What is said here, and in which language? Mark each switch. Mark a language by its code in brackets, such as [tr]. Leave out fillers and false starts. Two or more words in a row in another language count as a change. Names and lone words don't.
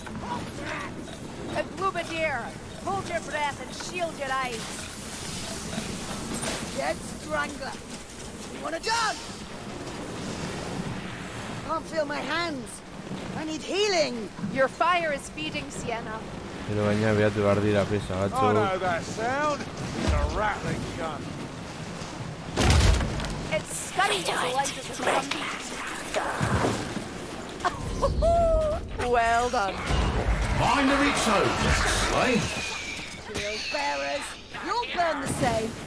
[en] A Glubadier! Hold your breath and shield your eyes! Dead Strangler! You want a dog? Can't feel my hands. I need healing. Your fire is feeding Sienna. [eu] Pero baina behatu behar dira pesa [en] I [eu] batzu. [en] know that sound. It's a rattling gun. It's scurrying as light as a zombie. Well done. Mind the each own, Slay. Shield bearers, you'll burn the same.